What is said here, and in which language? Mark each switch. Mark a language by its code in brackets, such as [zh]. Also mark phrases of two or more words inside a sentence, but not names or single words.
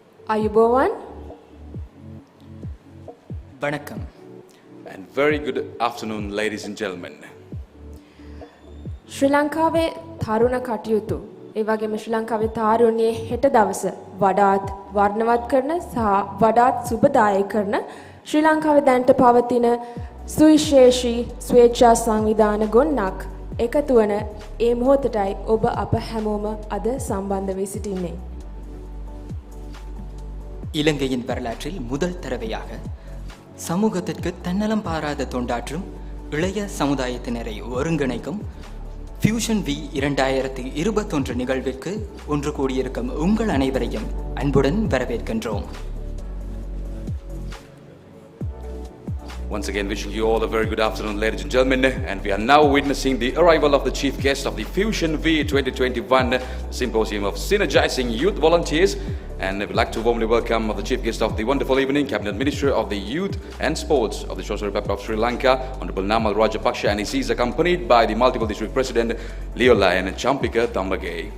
[ta] 𝐼𝐮𝐬𝐷 Vanakkam. [en] And very good afternoon, ladies and gentlemen. [si] ශ්‍රී ලංකාවේ තරුණ කටයුතු ඒ වගේම ශ්‍රී ලංකාවේ තාරුණ්‍යයේ හෙට දවස වඩාත් වර්ණවත් කරන සහ වඩාත් සුබදායක කරන ශ්‍රී ලංකාවේ දැනට පවතින සුවිශේෂී ස්වේච්ඡා සංවිධාන ගොන්නක් එකතු වන ඒ මොහොතටයි ඔබ අප හැමෝම අද සම්බන්ධ වී සිටින්නේ. [ta] இலங்கையின் வரலாற்றில் முதல் தடவையாக சமூகத்திற்கு தன்னலம் பாராத தொண்டாற்றும் இளைய சமுதாயத்தினரை ஒருங்கிணைக்கும் ஃபியூஷன் வி 2021 நிகழ்விற்கு ஒன்று கூடியிருக்கும் உங்கள் அனைவரையும் அன்புடன் வரவேற்கின்றோம். [en] Once again, wishing you all a very good afternoon, ladies and gentlemen. And we are now witnessing the arrival of the chief guest of the Fusion V 2021 Symposium of Synergizing Youth Volunteers. And we'd like to warmly welcome the chief guest of the wonderful evening, Cabinet Minister of the Youth and Sports of the Social Republic of Sri Lanka, Honorable Namal Rajapaksha, and he is accompanied by the multiple district president, 𝐷𝐿𝐴